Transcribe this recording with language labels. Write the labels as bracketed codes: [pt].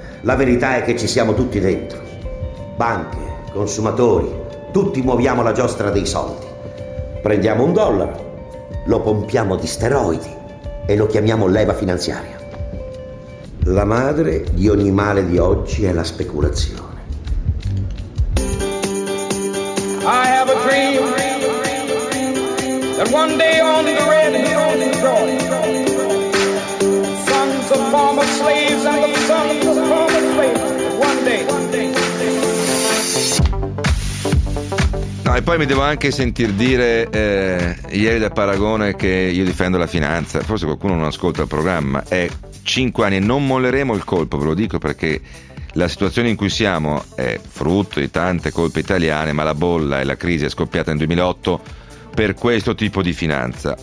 [it] La verità è che ci siamo tutti dentro. Banche, consumatori, tutti muoviamo la giostra dei soldi. Prendiamo un dollaro, lo pompiamo di steroidi e lo chiamiamo leva finanziaria. La madre di ogni male di oggi è la speculazione. [en] I have a dream that one day on the red hills of Georgia, sons of former slaves and the sons of former slaves, one day. [it] E poi mi devo anche sentir dire ieri da Paragone che io difendo la finanza. Forse qualcuno non ascolta il programma. È 5 anni e non molleremo il colpo, ve lo dico, perché la situazione in cui siamo è frutto di tante colpe italiane, ma la bolla e la crisi è scoppiata nel 2008 per questo tipo di finanza.